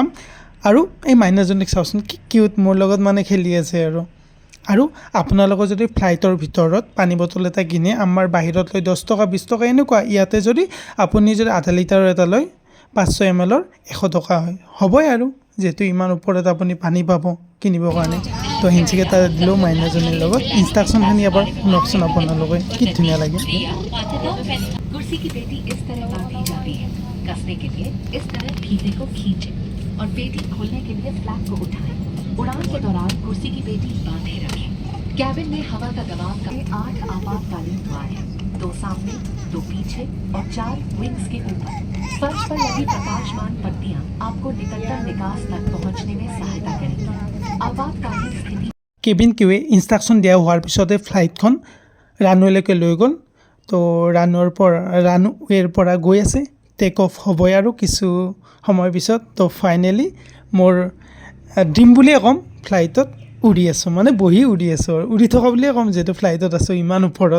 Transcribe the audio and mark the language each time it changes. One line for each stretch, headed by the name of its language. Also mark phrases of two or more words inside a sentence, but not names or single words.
Assamese: আৰু এই মাইনাজনীক চাওঁচোন, কি কিউট, মোৰ লগত মানে খেলি আছে আৰু আপোনালোকৰ যদি ফ্লাইটৰ ভিতৰত পানী বটল এটা কিনে, আমাৰ বাহিৰত লয় 10 টকা 20 টকা এনেকুৱা। ইয়াতে যদি আপুনি যদি আধা লিটাৰৰ এটা লয় 500 ml 100 টকা হয়, হ'বই আৰু, যিহেতু ইমান ওপৰত আপুনি পানী পাব কিনিবৰ কাৰণে। তো হেণ্ডছেক এটা দিলোঁ মাইনাজনীৰ লগত। ইনষ্ট্ৰাকশ্যনখিনি এবাৰ শুনকচোন আপোনালোকে, কি ধুনীয়া লাগে।
Hindi: कुर्सी की पेटी इस तरह बांधी जाती है। कसने के लिए इस तरह फीते को खींचें और पेटी खोलने के लिए फ्लैप को उठाएं। उड़ान के दौरान कुर्सी की पेटी बांधे रखें। कैबिन में हवा का दबाव का 8 आपातकालीन द्वार हैं, 2 सामने, 2 पीछे और 4 विंग्स के ऊपर। फर्श पर लगी प्रकाशमान पट्टियां आपको निकटतम निकास तक पहुंचने में सहायता करेंगी। आपातकालीन स्थिति
English: cabin crew
Assamese: ইনষ্ট্ৰাকশ্যন দিয়া হোৱাৰ পিছতে ফ্লাইটখন ৰানৱেলৈকে লৈ গ'ল। তো ৰানৱেৰ পৰা গৈ আছে,
English: take off
Assamese: হ'বই আৰু কিছু সময়ৰ পিছত। তো ফাইনেলি মোৰ ড্ৰিম বুলিয়ে ক'ম, ফ্লাইটত উৰি আছোঁ, মানে বহি উৰি আছোঁ আৰু, উৰি থকা বুলিয়ে ক'ম যিহেতু ফ্লাইটত আছোঁ ইমান ওপৰত।